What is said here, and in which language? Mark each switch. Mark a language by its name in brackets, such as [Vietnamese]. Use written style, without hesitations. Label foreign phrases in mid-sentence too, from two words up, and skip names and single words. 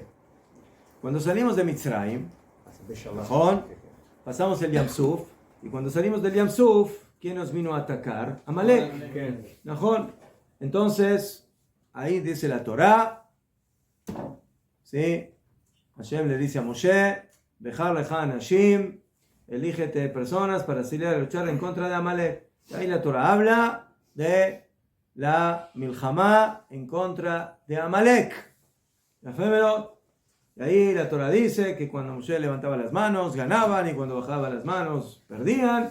[Spanish] Cuando salimos de Mitzrayim, ¿Najón? Pasamos el Yam Suf, y cuando salimos del Yam Suf, ¿quién nos vino a atacar? Amalek. ¿Najón? Entonces, ahí dice la Torah, ¿sí? Hashem le dice a Moshe, [Hebrew] בחר לך אנשים, [Spanish] elígete personas para salir a luchar en contra de Amalek. Y ahí la Torah habla de la milhamá en contra de Amalek. Y ahí la Torah dice que cuando Moshe levantaba las manos ganaban, y cuando bajaba las manos perdían.